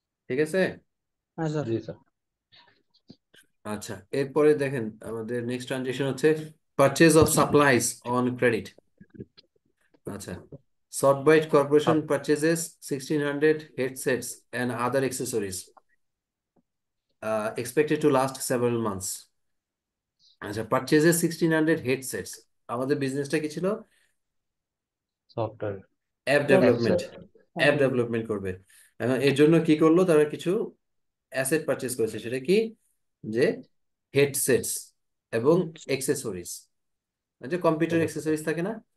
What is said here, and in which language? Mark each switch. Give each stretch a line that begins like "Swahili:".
Bangla: ঠিক আছে। হ্যাঁ স্যার। জি স্যার। আচ্ছা, এরপরে দেখেন আমাদের নেক্সট ট্রানজেকশন হচ্ছে purchase of supplies on credit.
English: আচ্ছা, Softbyte Corporation purchases 1600 headsets and other accessories expected to last several months.
Bangla: আচ্ছা,
English: purchases 1600 headsets,
Bangla: আমাদের বিজনেসটা কি ছিল? Software. App development, app development করবে। এখন এর জন্য কি করলো, তারা কিছু অ্যাসেট পারচেজ করেছে। সেটা কি? যে হেডসেটস এবং অ্যাক্সেসরিজ, যে কম্পিউটার অ্যাক্সেসরিজ থাকে না।